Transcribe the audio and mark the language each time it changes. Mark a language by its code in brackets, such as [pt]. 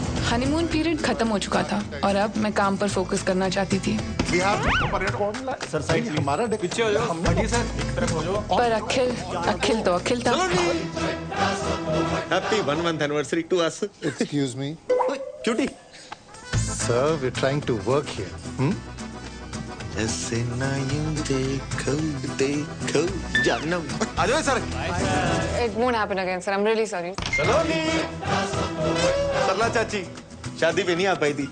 [hi] Honeymoon period खत्म हो चुका था और अब मैं काम पर फोकस करना चाहती थी। सर साइड हमारा पीछे हो जाओ, हटिए सर, एक तरफ हो जाओ। पर अखिल था। [en] Happy 1 month anniversary to us. Excuse me. Cutie. Sir, we're trying to work here. [hi] ऐसे ना यूं देखो जानम। आ जाओ sir. [en] It won't happen again, sir. I'm really sorry. [hi] सलोनी, सरला चाची शादी पे नहीं आ पाई थी।